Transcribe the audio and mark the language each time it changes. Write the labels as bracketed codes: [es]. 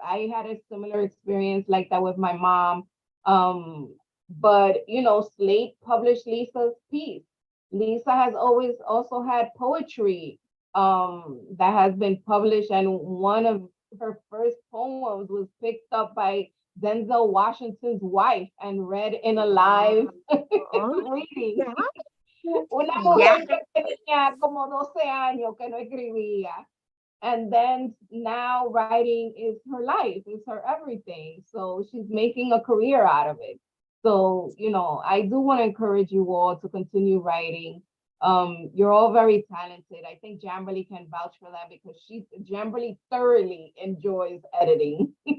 [en] I had a similar experience like that with my mom. But you know, Slate published Lisa's piece. Lisa has always also had poetry that has been published, and one of her first poems was picked up by Denzel Washington's wife and read in a live reading. [es] Una mujer que tenía como 12 años que no escribía. [en] And then now writing is her life, is her everything. So she's making a career out of it. So, you know, I do want to encourage you all to continue writing. You're all very talented. I think Jamberly can vouch for that, because Jamberly thoroughly enjoys editing.